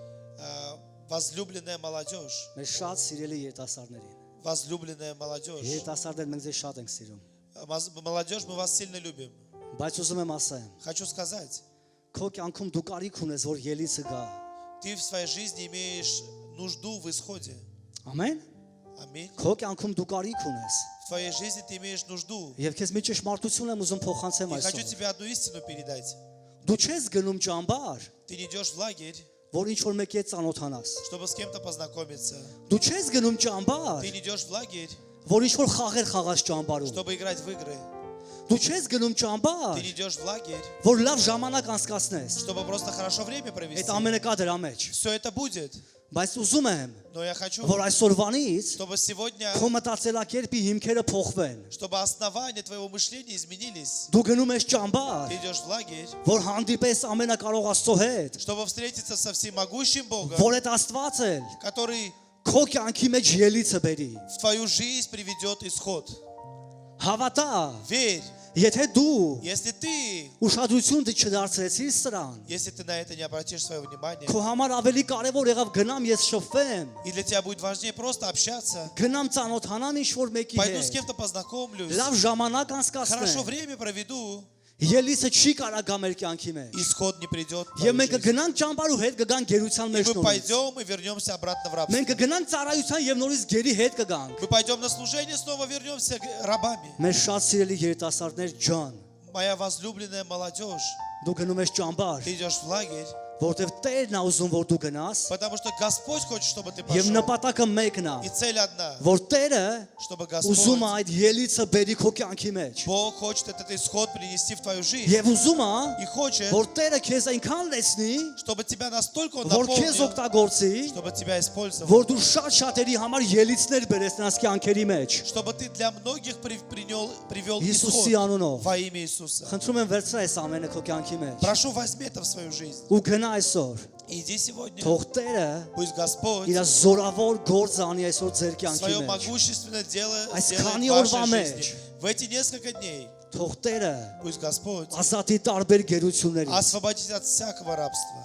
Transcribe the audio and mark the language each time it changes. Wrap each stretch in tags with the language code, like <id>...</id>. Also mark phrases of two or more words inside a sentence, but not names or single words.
<ru>Возлюбленная молодежь,</ru> <hy>մեր շատ սիրելի երիտասարդներին։</hy> <ru>возлюбленная молодежь.</ru> <hy>Երիտասարդներ մենք ձեզ շատ ենք սիրում։</hy> <ru>Молодежь, мы вас сильно любим.</ru> <hy>Բայց ուզում եմ ասեմ,</hy> <ru>Хочу сказать,</ru> <hy>քո կյանքում դու կարիք ունես, որ ելիցը գա։</hy> <ru>ты в своей жизни имеешь нужду в исходе.</ru> <hy>Ամեն։</hy> <ru>Аминь.</ru> <hy>Քո կյանքում դու կարիք ունես։</hy> <ru>В твоей жизни ты имеешь нужду.</ru> <hy>Եվ քեզ մի ճշմարտություն եմ ուզում փոխանցեմ</hy> <ru>И хочу</ru> <hy>այսօր։</hy> <ru>тебе одну истину передать.</ru> <hy>Դու չես գնում ճամբար,</hy> <ru>Ты не идешь в лагерь,</ru> <hy>որ ինչ որ մեկի հետ ծանոթանաս։</hy> <ru>чтобы с кем-то познакомиться.</ru> <hy>Դու չես գնում ճամբար,</hy> <ru>Ты не идешь в лагерь,</ru> <hy>որ ինչ որ խաղեր խաղաս ճամբարում։</hy> <ru>чтобы играть в игры.</ru> <hy>Դու չես գնում</hy> <ru>Ты</ru> <hy>ճամբար,</hy> <ru>не идешь в лагерь,</ru> <hy>որ լավ ժամանակ անցկացնես։</hy> <ru>чтобы просто хорошо время</ru> <hy>Այդ</hy> <ru>провести.</ru> <hy>ամենը կա դրա մեջ։</hy> <ru>Все это будет.</ru> <hy>Բայց ուզում եմ,</hy> <ru>Но я хочу,</ru> <hy>որ այսօրվանից</hy> <ru>чтобы сегодня,</ru> <hy>քո մտածելակերպի հիմքերը փոխվեն։</hy> <ru>чтобы основания твоего мышления изменились.</ru> <hy>Դու гնում ես ճամբար,</hy> <ru>Ты идешь в лагерь,</ru> <hy>որ հանդիպես ամենակարող Աստծո հետ,</hy> <ru>чтобы встретиться со всемогущим Богом,</ru> <hy>որ այդ Աստված էլ</hy> <ru>который</ru> <hy>քո կյանքի մեջ ելիցը բերի։</hy> <ru>в твою жизнь приведет исход.</ru> <hy>Հավատա,</hy> <ru>Верь,</ru> <hy>եթե դու</hy> <ru>если ты</ru> <hy>ուշադրություն չդարձրեցիր սրան,</hy> <ru>Если ты на это не обратишь свое внимание,</ru> <hy>քո համար ավելի կարևոր եղավ գնամ ես շփվեմ,</hy> <ru>и для тебя будет важнее просто общаться,</ru> <hy>գնամ ծանոթանամ ինչ որ մեկի</hy> <ru>пойду с</ru> <hy>հետ,</hy> <ru>кем-то познакомлюсь,</ru> <hy>լավ ժամանակ</hy> <ru>хорошо</ru> <hy>անցկացնեմ,</hy> <ru>время проведу,</ru> <hy>ելիցը չի կարա գա մեր կյանքի մեջ։</hy> <ru>исход не придет. в</ru> <hy>Եվ</hy> <ru>твою</ru> <hy>մենք</hy> <ru>жизнь.</ru> <hy>կգնանք ճամբարու հետ կգանք գերության</hy> <ru>И</ru> <hy>մեջ</hy> <ru>мы</ru> <hy>նորից։</hy> <ru>пойдем и вернемся обратно в рабство.</ru> <hy>Մենք կգնանք ծառայության եւ նորից գերի հետ կգանք։</hy> <ru>Мы пойдем на служение, снова вернемся рабами.</ru> <hy>Մեր շատ սիրելի երիտասարդներ ջան,</hy> <ru>Моя возлюбленная молодежь,</ru> <hy>դու գնում ես ճամբար,</hy> <ru>ты идешь в лагерь,</ru> <hy>որովհետեւ Տերն է ուզում որ դու գնաս,</hy> <ru>потому что Господь хочет, чтобы ты</ru> <hy>եւ</hy> <ru>пошел.</ru> <hy>նպատակը մեկն</hy> <ru>И</ru> <hy>է,</hy> <ru>цель одна,</ru> <hy>որ Տերը</hy> <ru>чтобы</ru> <hy>ուզում է</hy> <ru>Господь,</ru> <hy>այդ ելիցը բերի քո կյանքի մեջ։</hy> <ru>Бог хочет этот исход принести в твою жизнь.</ru> <hy>Եվ ուզում է</hy> <ru>И хочет,</ru> <hy>որ Տերը քեզ այնքան լեցնի,</hy> <ru>чтобы тебя настолько Он</ru> <hy>որ քեզ</hy> <ru>наполнил,</ru> <hy>օգտագործի,</hy> <ru>чтобы тебя использовал,</ru> <hy>որ դու շատ շատերի համար ելիցներ բերես նրանց կյանքերի մեջ։</hy> <ru>чтобы ты для многих привел</ru> <hy>Հիսուսի</hy> <ru>исход</ru> <hy>անունով</hy> <ru>во имя Иисуса.</ru> <hy>խնդրում եմ վերցրա այս ամենը քո կյանքի մեջ</hy> <ru>Прошу, возьми это в свою жизнь.</ru> <hy>ու գնա այսօր։</hy> <ru>И иди сегодня.</ru> <hy>Թող Տերը</hy> <ru>Пусть Господь</ru> <hy>իր զորավոր գործ անի այսօր ձեր կյանքի</hy> <ru>свое</ru> <hy>մեջ։</hy> <ru>могущественное дело</ru> <hy>Այս</hy> <ru>сделает</ru> <hy>քանի</hy> <ru>в</ru> <hy>օրվա</hy> <ru>вашей</ru> <hy>մեջ</hy> <ru>жизни. В эти несколько дней</ru> <hy>Թող Տերը</hy> <ru>пусть Господь</ru> <hy>ազատի տարբեր գերություններից</hy> <ru>освободит от всякого рабства</ru>